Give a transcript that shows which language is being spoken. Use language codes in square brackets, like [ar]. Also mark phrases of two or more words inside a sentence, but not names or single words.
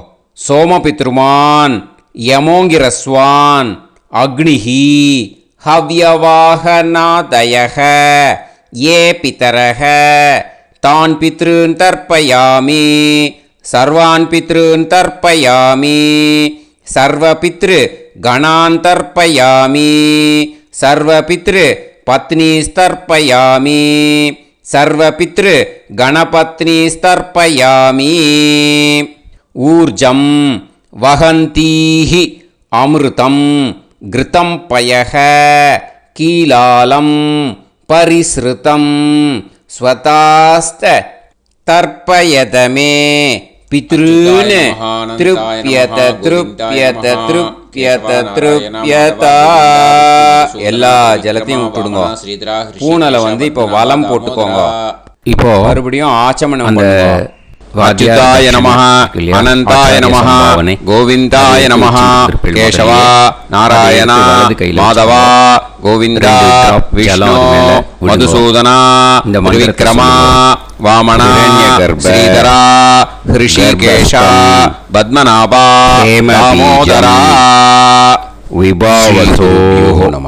[sa] सोमपितृमान् यमोऽङ्गिरस्वान् अग्निः हव्यवाहनादयः ये पितरः तान् पितॄन् तर्पयामि सर्वान् पितॄन् तर्पयामि सर्वपितृ गणान् तर्पयामि सर्वपितृ पत्नीस्तर्पयामि सर्वपितृ गणपत्नीस्तर्पयामि. ऊर्जम् वहन्तीः अमृतम् घृतम् पयः कीलालम् परिस्रुतम् स्वधास्थ तर्पयतमे पितॄन् तृप्यत तृप्यत तृप्यत तृप्यत. [ta] எல்லா ஜலத்தையும் விட்டுடுங்க. பூனலை இப்போ வலம் போட்டுக்கோங்க. இப்போ மறுபடியும் ஆச்சமனம் அந்த [sa] अच्युताय नमः अनन्ताय नमः गोविन्दाय नमः केशव नारायण माधव गोविन्द विष्णु मधुसूदन विक्रम वामन श्रीधर हृषीकेश पद्मनाभ दामोदर विभावतो नमः.